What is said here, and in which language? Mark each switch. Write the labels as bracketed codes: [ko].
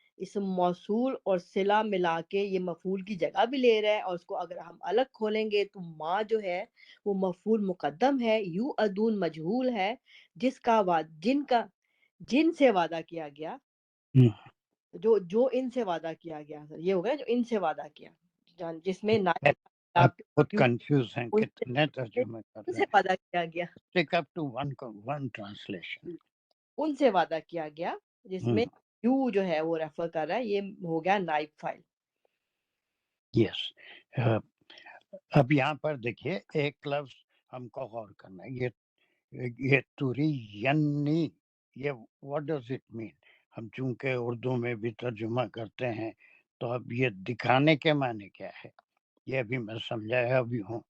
[ur] اسم موصول اور صلہ ملا کے یہ مفعول کی جگہ بھی لے رہا ہے، اور اس کو اگر ہم الگ کھولیں گے تو ما جو ہے وہ مفعول مقدم ہے، یو ادون مجہول ہے، جس کا جن سے وعدہ کیا گیا، جو ان سے وعدہ کیا گیا، سر یہ ہو گیا جو ان سے وعدہ کیا، جس میں آپ بہت کنفیوز ہیں کتنے ترجمے کر ان رہے سے وعدہ کیا گیا، [en] Stick up to one translation. [ur] ان سے وعدہ کیا گیا، جس میں یو جو ہے وہ ریفر کر رہا ہے، یہ ہو گیا نائب فائل. [en] Yes. [ur] اب یہاں پر دیکھیے ایک لفظ ہم کو غور کرنا ہے، یہ تورینی، یہ [en] what does it mean؟ [ur] ہم چونکہ اردو میں بھی ترجمہ کرتے ہیں تو اب یہ دکھانے کے معنی کیا ہے، یہ بھی میں سمجھایا بھی ہوں.